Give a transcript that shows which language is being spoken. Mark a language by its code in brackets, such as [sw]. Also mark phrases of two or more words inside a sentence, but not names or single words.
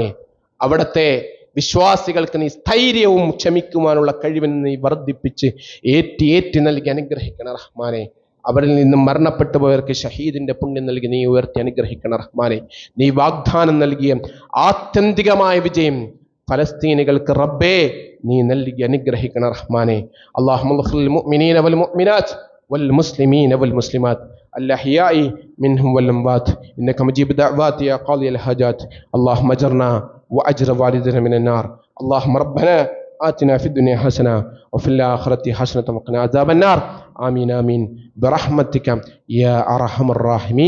[ml] അവിടത്തെ വിശ്വാസികൾക്ക് നീ സ്ഥൈര്യവും ക്ഷമിക്കുവാനുള്ള കഴിവിന് നീ വർദ്ധിപ്പിച്ച് ഏറ്റി നൽകി അനുഗ്രഹിക്കണ റഹ്മാനെ. അവരിൽ നിന്നും മരണപ്പെട്ടു പോയവർക്ക് ഷഹീദിന്റെ പുണ്യം നൽകി നീ ഉയർത്തി അനുഗ്രഹിക്കണ റഹ്മാനെ. നീ വാഗ്ദാനം നൽകിയ ആത്യന്തികമായ വിജയം ഫലസ്തീനികൾക്ക് റബ്ബേ നീ നൽകി അനുഗ്രഹിക്കണ റഹ്മാനെ. [ar] اللهم اغفر المؤمنين والمؤمنات والمسلمين والمسلمات الأحياء منهم والأموات إنك مجيب الدعوات يا قاضي الحاجات. اللهم أجرنا وأجر والدنا من النار. اللهم ربنا آتنا في الدنيا حسنة وفي الآخرة حسنة وقنا عذاب النار. آمين آمين برحمتك يا أرحم الراحمين.